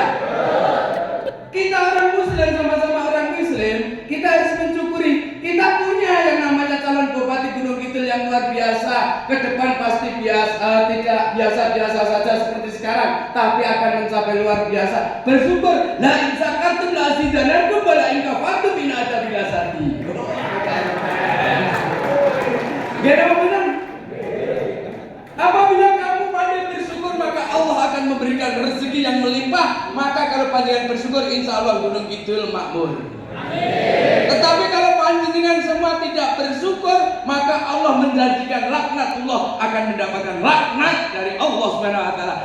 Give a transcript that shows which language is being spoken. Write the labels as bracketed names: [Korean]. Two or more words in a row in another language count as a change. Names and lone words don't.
[Indonesian] Kita orang Muslim sama-sama orang Muslim, kita harus mensyukuri. Kita punya yang namanya calon bupati Gunung Kidul yang luar biasa. Ke depan pasti tidak biasa-biasa saja seperti sekarang, tapi akan mencapai luar biasa. Bersyukur. [Arabic] لئن شكرتم لأزيدنكم ولئن كفرتم إن عذابي لشديد. [Indonesian] Gak benar. Apabila kamu pandai bersyukur, maka Allah akan memberikan rezeki yang melimpah. Maka kalau panjenengan bersyukur, [Arabic] إن شاء الله [Indonesian] Gunung Kidul makmur. Tetapi kalau panjenengan semua tidak bersyukur, maka Allah menjanjikan laknatullah, akan mendapatkan laknat dari [Arabic] الله سبحانه وتعالى.